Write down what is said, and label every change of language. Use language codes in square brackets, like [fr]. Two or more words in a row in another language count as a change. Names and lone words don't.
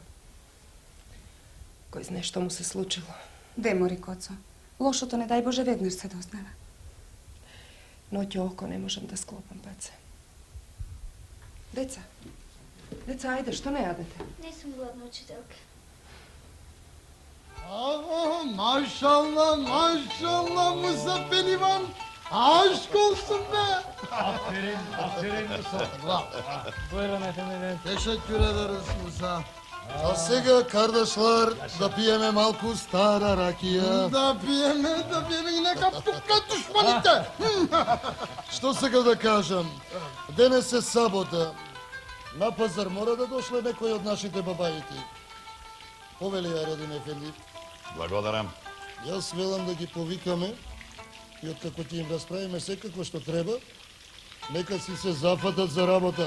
[mk] Кој знае што му се случило? Де, Морикоцо? Лошото, не дај Боже, веднаш се дознава. Ноќе око не можам да склопам, Паце. Деца, ајде, што не јадете? Не сум гладна, учителка. [tr] Maşallah Muzaffer İvan. Aşk olsun be. Aferin Musa. Buyurun efendim. Teşekkür ederiz Musa. [mk] А сега, kardeşler, да пиеме малку стара ракија. Да пиеме и нека тука душманите. Što сега да кажам? Денес е сабота. На пазар мора да дошле некој од нашите бабајки. Повели Аредин Ефенди. Благодарам. Јас велам да ги повикаме и откако ќе им расправиме секако што треба, нека си се зафатат за работа.